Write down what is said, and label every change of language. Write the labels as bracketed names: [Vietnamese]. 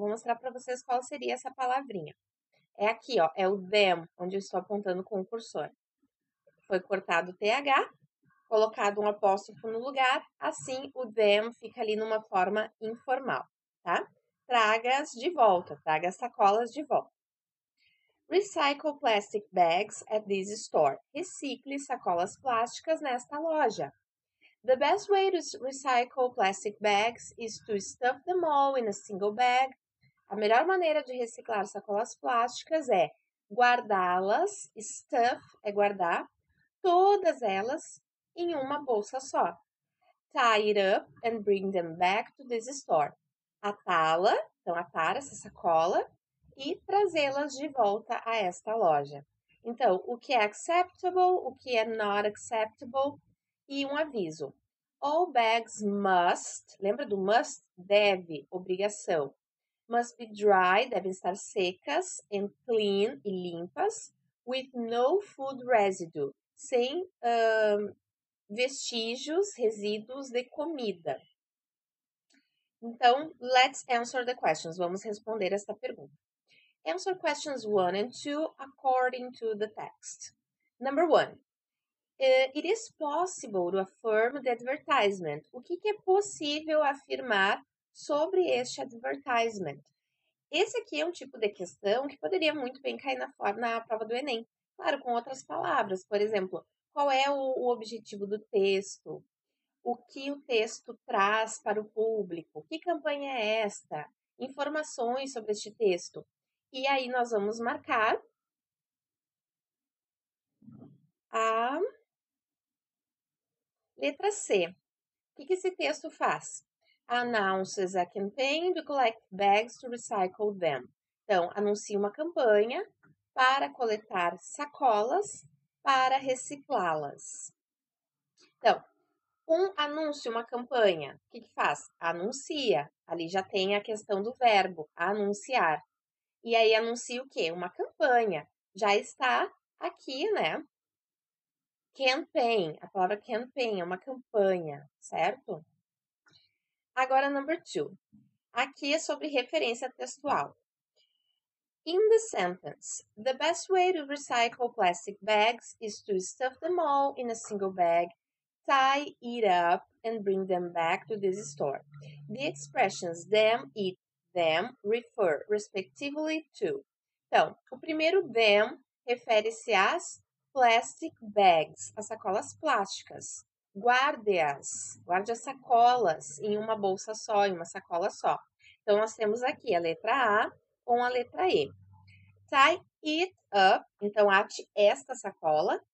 [Portuguese] Vou mostrar para vocês qual seria essa palavrinha. É aqui, ó, é o them, onde eu estou apontando com o cursor. Foi cortado o TH, colocado um apóstrofo no lugar, assim o them fica ali numa forma informal, tá? Traga-as de volta, traga as sacolas de volta. [English] Recycle plastic bags at this store. [Portuguese] Recicle sacolas plásticas nesta loja. [English] The best way to recycle plastic bags is to stuff them all in a single bag. [Portuguese] A melhor maneira de reciclar sacolas plásticas é guardá-las, stuff é guardar, todas elas em uma bolsa só. [English] Tie it up and bring them back to this store. [Portuguese] Atá-la, então atar essa sacola e trazê-las de volta a esta loja. Então, o que é acceptable, o que é [English] not acceptable [Portuguese] e um aviso. [English] All bags must, [Portuguese] lembra do must? Deve, obrigação. [English] Must be dry, [Portuguese] devem estar secas, [English] and clean [Portuguese] e limpas, [English] with no food residue, [Portuguese] sem vestígios, resíduos de comida. Então, [English] let's answer the questions. [Portuguese] Vamos responder esta pergunta. [English] Answer questions 1 and 2 according to the text. Number 1. It is possible to affirm the advertisement. [Portuguese] O que é possível afirmar sobre este advertisement? Esse aqui é um tipo de questão que poderia muito bem cair na prova do Enem. Claro, com outras palavras. Por exemplo, qual é o objetivo do texto? O que o texto traz para o público? Que campanha é esta? Informações sobre este texto. E aí nós vamos marcar a letra C. O que esse texto faz? [English] Announces a campaign to collect bags to recycle them. [Portuguese] Então, anuncia uma campanha para coletar sacolas para reciclá-las. Então, um anúncio, uma campanha, o que faz? Anuncia. Ali já tem a questão do verbo, anunciar. E aí anuncia o quê? Uma campanha. Já está aqui, né? Campaign. A palavra campaign é uma campanha, certo? Agora, [English] number 2. [Portuguese] Aqui é sobre referência textual. [English] In the sentence, the best way to recycle plastic bags is to stuff them all in a single bag, tie it up, and bring them back to this store. The expressions them, it, them refer respectively to. [Portuguese] Então, o primeiro them refere-se às [English] plastic bags, [Portuguese] as sacolas plásticas. Guarde as sacolas em uma bolsa só, em uma sacola só. Então, nós temos aqui a letra A com a letra E. [English] Tie it up, [Portuguese] então ate esta sacola.